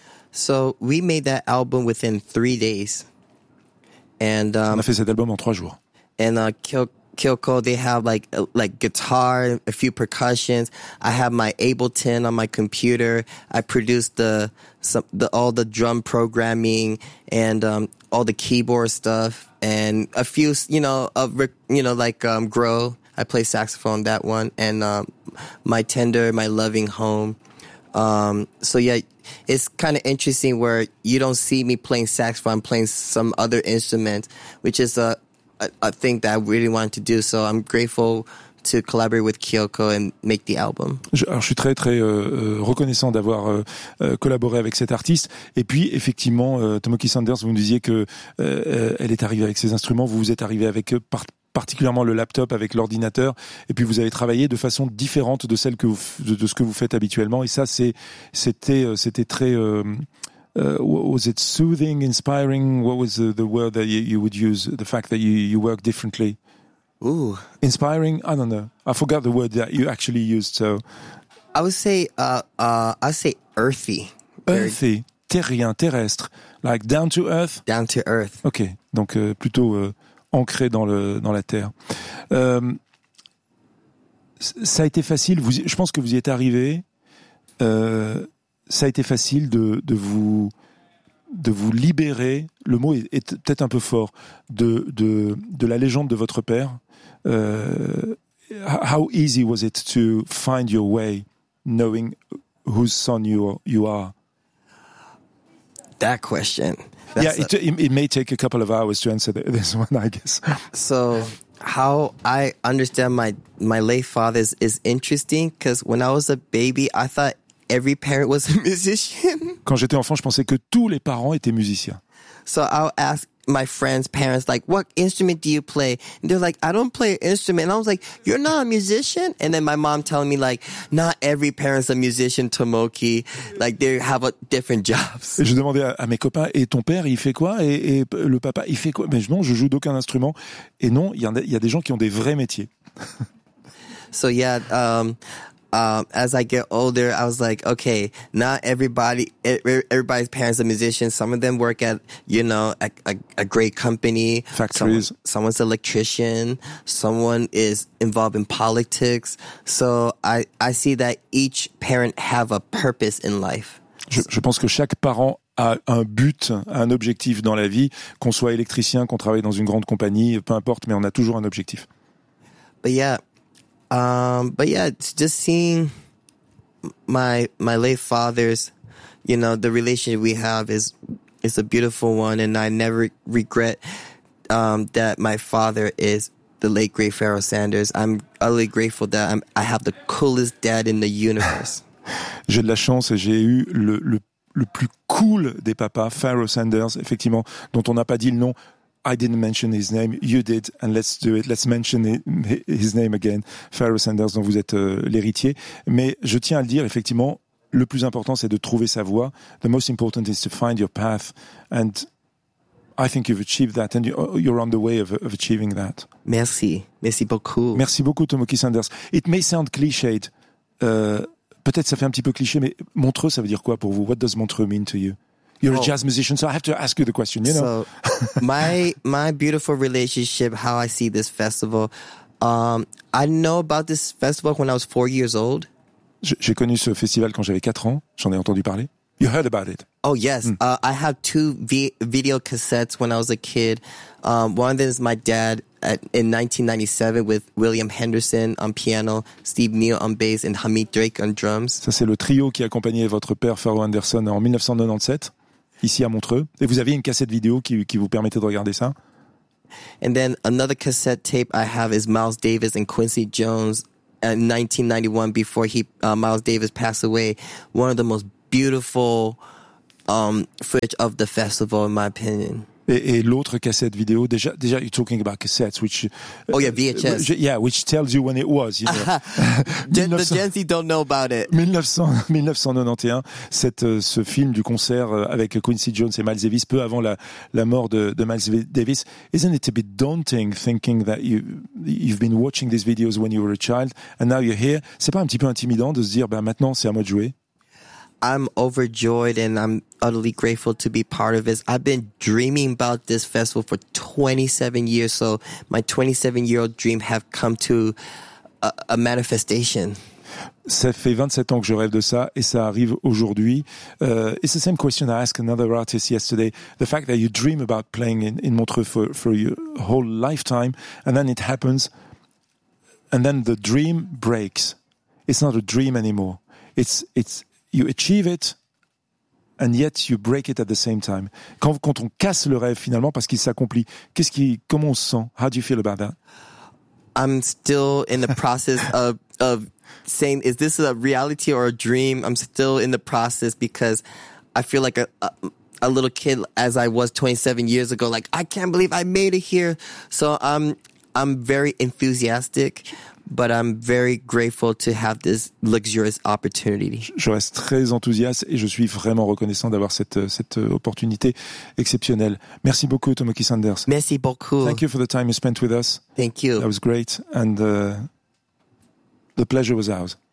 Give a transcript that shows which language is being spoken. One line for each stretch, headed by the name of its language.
English: So we made that album within 3 days.
French: And, on a fait cet album en 3 jours.
English: And Kyoko, they have like guitar, a few percussions. I have my Ableton on my computer. I produced all the drum programming and all the keyboard stuff and a few, you know, Grow. I play saxophone, that one. And My Tender, My Loving Home. So yeah, it's kind of interesting where you don't see me playing saxophone, I'm playing some other instrument, which is a thing that I really wanted to do, so I'm grateful to collaborate with Kyoko and make the album.
French: Alors, je suis très très reconnaissant d'avoir collaboré avec cet artiste. Et puis effectivement, Tomoki Sanders, vous me disiez que elle est arrivée avec ses instruments, vous êtes arrivée avec particulièrement le laptop, avec l'ordinateur, et puis vous avez travaillé de façon différente de celle que vous, de ce que vous faites habituellement. Et ça, c'était très
English: was it soothing, inspiring? What was the word that you would use? The fact that you work differently. Ooh, inspiring. I don't know. I forgot the word that you actually used. So, I would say I say earthy. Earthy,
French: terrien, terrestre,
English: like down to earth. Down to earth.
French: Okay, donc plutôt ancré dans la terre. Ça a été facile. Je pense que vous y êtes arrivé. Ça a été facile de vous libérer, le mot est peut-être un peu fort, de la légende de votre père.
English: How easy was it to find your way, knowing whose son you are? That question. It may take a couple of hours to answer this one, I guess. So how I understand my late father is interesting, because when I was a baby, I thought every parent was a musician. Quand j'étais enfant, je pensais que tous les parents étaient musiciens. So I'll ask my friends' parents, like, what instrument do you play? And they're like, I don't play an instrument. And I was like, you're not a musician? And then my mom telling me, like, not every parent's a musician, Tomoki. Like, they have different jobs.
French: Et je demandais à mes copains, et ton père, il fait quoi? Et le papa, il fait quoi? Mais non, je joue d'aucun instrument. Et non, il y a des gens qui ont des vrais métiers.
English: So yeah, as I get older, I was like, okay, not everybody's parents are musicians. Some of them work at, you know, a great company. Factories. Someone's an electrician. Someone is involved in politics. So I see that each parent have a purpose in life.
French: Je pense que chaque parent a un but, un objectif dans la vie, qu'on soit électricien, qu'on travaille dans une grande compagnie, peu importe, mais on a toujours un objectif.
English: But yeah. But yeah, just seeing my late father's, you know, the relationship we have is a beautiful one, and I never regret that my father is the late great Pharoah Sanders. I'm utterly grateful that I have the coolest dad in the universe.
French: J'ai de la chance, j'ai eu le plus cool des papas, Pharoah Sanders, effectivement, dont on n'a pas dit le nom.
English: I didn't mention his name, you did, and let's do it, let's mention his name again, Pharoah Sanders,
French: dont vous êtes l'héritier. Mais je tiens à le dire, effectivement, le plus important, c'est de trouver sa voie.
English: The most important is to find your path, and I think you've achieved that, and you're on the way of achieving that.
French: Merci, merci beaucoup. Merci beaucoup, Tomoki Sanders.
English: It may sound cliched,
French: peut-être ça fait un petit peu cliché, mais Montreux, ça veut dire quoi pour vous?
English: What does Montreux mean to you? You're a jazz musician, so I have to ask you the question, you know? So, my beautiful relationship, how I see this festival, I know about this festival when I was 4 years old. J'ai connu ce festival quand j'avais 4 ans, j'en ai entendu parler. You heard about it. Oh, yes. Mm. I have two video cassettes when I was a kid. One of them is my dad in 1997 with William Henderson on piano, Steve Neal on bass, and Hamid Drake on drums.
French: Ça, c'est le trio qui accompagnait votre père, Pharoah Anderson, en 1997. ici à Montreux. Et vous aviez une cassette vidéo qui vous permettait de regarder ça.
English: And then another cassette tape I have is Miles Davis and Quincy Jones in 1991 before Miles Davis passed away. One of the most beautiful footage of the festival, in my opinion.
French: Et l'autre cassette vidéo, déjà,
English: you're talking about cassettes, which... Oh yeah, VHS. Which tells you when it was, you know. The Gen Z don't know about it.
French: 1991, ce film du concert avec Quincy Jones et Miles Davis, peu avant la mort de Miles Davis.
English: Isn't it a bit daunting thinking that you've been watching these videos when you were a child, and now you're here?
French: C'est pas un petit peu intimidant de se dire, ben maintenant c'est à moi de jouer?
English: I'm overjoyed and I'm utterly grateful to be part of this. I've been dreaming about this festival for 27 years, so my 27-year-old dream have come to a manifestation.
French: Ça fait 27 ans que je rêve de ça et ça arrive aujourd'hui.
English: It's the same question I asked another artist yesterday. The fact that you dream about playing in Montreux for your whole lifetime and then it happens and then the dream breaks. It's not a dream anymore. It's You achieve it, and yet you break it at the same time.
French: Quand on casse le rêve finalement parce qu'il s'accomplit, comment on se sent?
English: How do you feel about that? I'm still in the process of saying, is this a reality or a dream? I'm still in the process because I feel like a little kid as I was 27 years ago. Like, I can't believe I made it here. So I'm very enthusiastic. But I'm very grateful to have this luxurious opportunity.
French: Je reste très enthousiaste et je suis vraiment reconnaissant d'avoir cette opportunité exceptionnelle. Merci beaucoup, Tomoki Sanders. Merci beaucoup.
English: Thank you for the time you spent with us. Thank you. That was great. And the pleasure was ours.